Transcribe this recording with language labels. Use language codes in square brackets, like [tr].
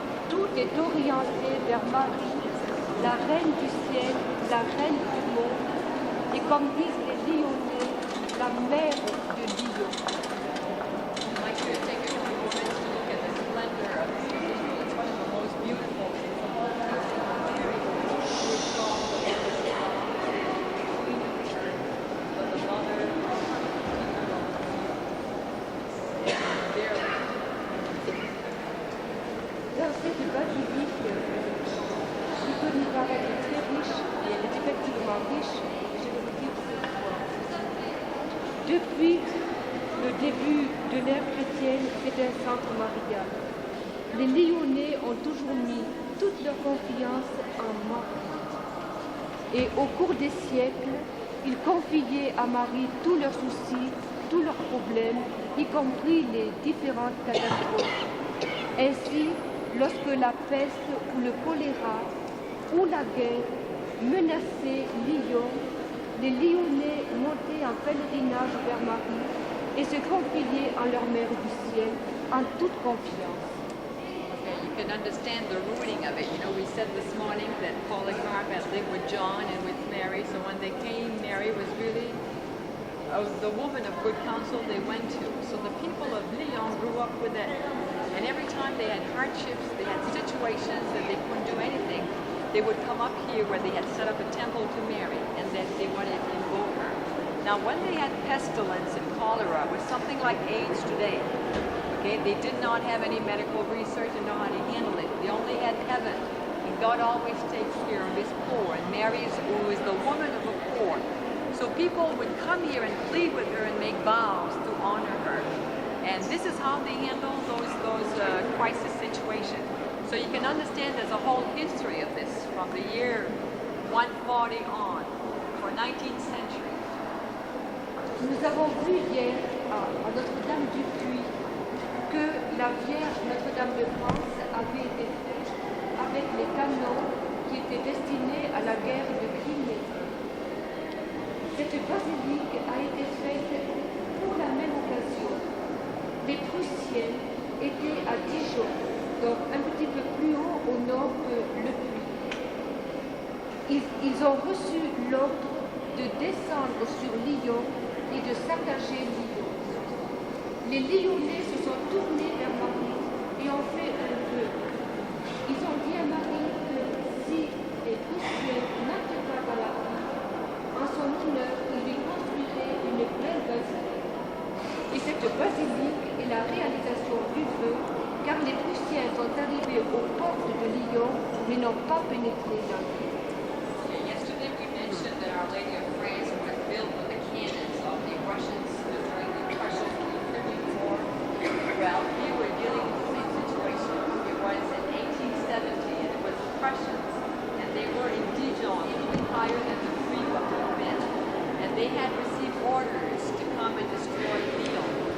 [fr] Tout est orienté vers Marie, la reine du ciel, la reine du monde, et comme disent les Lyonnais, la mère de Lyon. [en] I'd like you to take a few moments to look at the splendor of this cathedral. It's one of the most beautiful in the whole country. Mary, who is called the Queen of the Earth, but the mother of the [fr] Dans cette basilique, qui peut nous paraître très riche, et elle est effectivement riche, et je vais vous dire pourquoi. Depuis le début de l'ère chrétienne, c'est un centre marial. Les Lyonnais ont toujours mis toute leur confiance en Marie. Et au cours des siècles, ils confiaient à Marie tous leurs soucis, tous leurs problèmes, y compris les différentes catastrophes. Ainsi, lorsque la peste ou le choléra ou la guerre menaçaient Lyon, les Lyonnais montaient en pèlerinage vers Marie et se confiaient en leur mère du ciel en toute confiance. [en] Okay, you can understand the rooting of it. You know, we said this morning that Polycarp had lived with John and with Mary, so when they came, Mary was really the woman of good counsel they went to. So the people of Lyon grew up with it. And every time they had hardships, they had situations that they couldn't do anything, they would come up here where they had set up a temple to Mary, and then they wanted to invoke her. Now, when they had pestilence and cholera, it was something like AIDS today. Okay, they did not have any medical research and know how to handle it. They only had heaven, and God always takes care of his poor. And Mary, who is the woman of the poor, so people would come here and plead with her and make vows to honor her. And this is how they handle those crisis situations. So you can understand there's a whole history of this from the year 140 on for 19th century. [fr] Nous avons vu hier à Notre-Dame du Puy que la Vierge Notre-Dame de France avait été faite avec les canons qui étaient destinés à la guerre de Crimée. Cette basilique a été faite pour la même occasion. Les Prussiens étaient à Dijon, donc un petit peu plus haut au nord que le Puy. Ils ont reçu l'ordre de descendre sur Lyon et de saccager Lyon. Les Lyonnais se sont tournés vers Marie et ont fait un vœu. Ils ont dit à Marie que si les Prussiens n'entraient pas dans la ville, en son honneur, ils lui construiraient une belle basilique. Et cette basilique est la réalisation du vœu feu, car les Prussiens sont arrivés aux portes de Lyon, mais n'ont pas pénétré dans l'île. [en] Yesterday we mentioned that Our Lady of France was built with the cannons of the Russians during the Prussian-Crimean War. Well, we were dealing with the same situation. It was in 1870, and it was the Prussians, and they were in Dijon, higher than the Free men, and they had received orders to come and destroy Lyon.